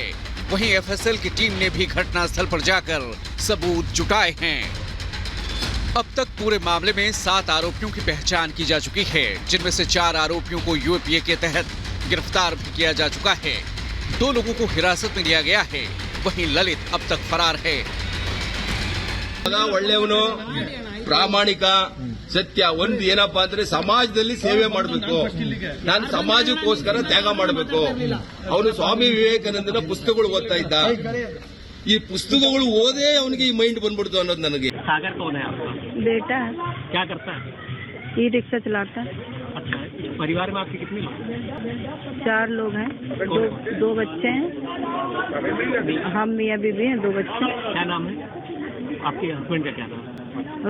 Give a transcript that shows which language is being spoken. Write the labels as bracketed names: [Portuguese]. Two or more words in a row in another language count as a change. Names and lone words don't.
[Hindi] वहीं एफएसएल की टीम ने भी घटनास्थल पर जाकर सबूत जुटाए हैं। अब तक पूरे मामले में 7 आरोपियों की पहचान की जा चुकी है, जिनमें से 4 आरोपियों को यूएपीए के तहत गिरफ्तार भी किया जा चुका है। 2 लोगों को हिरासत में लिया गया है। वहीं ललित अब तक फरार है। [Kannada] ಒಳ್ಳೆಯವನು, ಪ್ರಾಮಾಣಿಕ, ಸತ್ಯ. ಒಂದು ಏನಪ್ಪ ಅಂದ್ರೆ ಸಮಾಜದಲ್ಲಿ ಸೇವೆ ಮಾಡಬೇಕು, ನಾನು ಸಮಾಜಕ್ಕೋಸ್ಕರ ತ್ಯಾಗ ಮಾಡಬೇಕು. ಅವನು ಸ್ವಾಮಿ ವಿವೇಕಾನಂದನ ಪುಸ್ತಕಗಳು ಓದ್ತಾ ಇದ್ದ. ಈ ಪುಸ್ತಕಗಳು ಓದೇ ಅವನಿಗೆ ಈ ಮೈಂಡ್ ಬಂದ್ಬಿಡ್ತು ಅನ್ನೋದು ನನಗೆ. [Hindi] सागर कौन है आपका? बेटा क्या करता है? ई रिक्शा चलाता है। अच्छा, इस परिवार में आपके कितने लोग हैं? 4 लोग हैं, दो बच्चे हैं, हम मियाँ बीबी हैं, 2 बच्चे। क्या नाम है आपके हस्बैंड का? क्या नाम है?